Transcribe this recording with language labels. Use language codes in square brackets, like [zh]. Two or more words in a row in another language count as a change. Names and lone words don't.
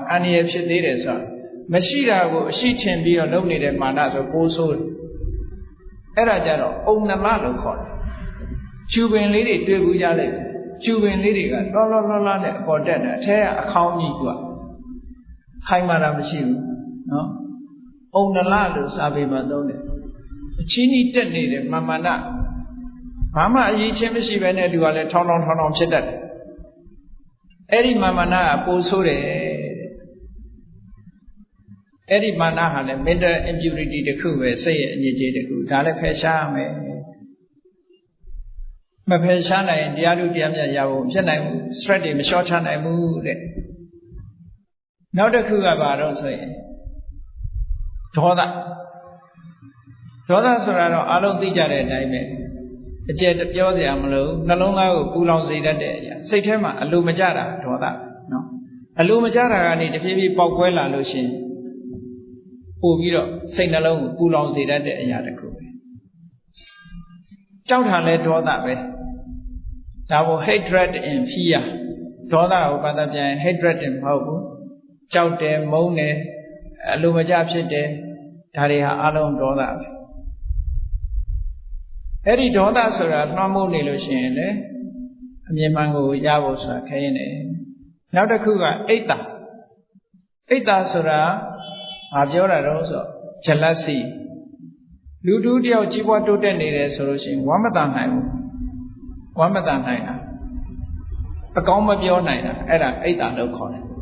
[my] အန္တရာယ်ဖြစ်သေးတယ်ဆိုတာမရှိတာကိုအရှိထင်ပြီးတော့လုပ်နေတဲ့မာနဆိုပိုးဆိုးတယ်အဲ့ဒါကြတော့အုံနမလို့ခေါ်တယ်ကျူပင်လေးတွေတွေ့ဘူးရလိုက်ကျူပင်လေးတွေကလောနဲ့အပေါ်တက်တယ်အထဲကအခေါင်းကြီးကခိုင်မာတာမရှိဘူးနော်အုံနလလို့စာပေမှာသုံးတယ်အချင်းကြီးတက်နေတယ်မာနဘာမှအရေးချင်းမရှိဘဲနဲ့သူကလည်းထောင်းဖြစ်တတ်တယ်အဲ့ဒီမာနကပိုဆိုးတယ် အဲ့ဒီမာနဟာလည်း [en] mental impurity [my] တစ်ခုပဲစိတ်ရဲ့အညစ်အကြေးတစ်ခုဒါလည်းဖယ်ရှားရမယ်မဖယ်ရှားနိုင်ရင်တရားထုတရားမြတ်ရဖို့ဖြစ်နိုင်ဘူး stress တွေမလျှော့ချနိုင်ဘူးတဲ့နောက်တစ်ခုကဘာတော့ဆိုရင်ဒေါသ ဆိုတာတော့အလုံးသိကြတဲ့အတိုင်းပဲအကျယ်ပြောစရာမလိုနှလုံးသားကိုပူလောင်စေတတ်တဲ့အရာစိတ်ထဲမှာအလိုမကျတာဒေါသနော်အလိုမကျတာကနေတဖြည်းဖြည်းပေါက်ကွဲလာလို့ရှိရင်ပို့ပြီးတော့စိတ်နှလုံးကိုပူလောင်စေတတ်တဲ့အရာတစ်ခုပဲ ကြောက်တာလဲဒေါသပဲဒါကို [en] hatred and fear [my] ဒေါသကိုဘာသာပြန် hatred မဟုတ်ဘူးကြောက်တယ်မုန်းတယ်အလိုမကျဖြစ်တယ်ဒါတွေဟာအလုံးဒေါသပဲ အဲ့ဒီဒေါသဆိုတာနှွမ်းမိုးနေလို့ရှိရင်လေအမြင်မှန်ကိုရဖို့ဆိုတာခဲရင်တယ်နောက်တစ်ခုကအိတ်တာဆိုတာဘာပြောတာတော့ဆို jealousy လူတူတယောက်ကြီးပွားတိုးတက်နေတယ်ဆိုလို့ရှိရင်ဝမ်းမတန်နိုင်ဘူးဝမ်းမတန်နိုင်တာအကောင်းမပြောနိုင်တာအဲ့ဒါအိတ်တာလို့ခေါ်တယ်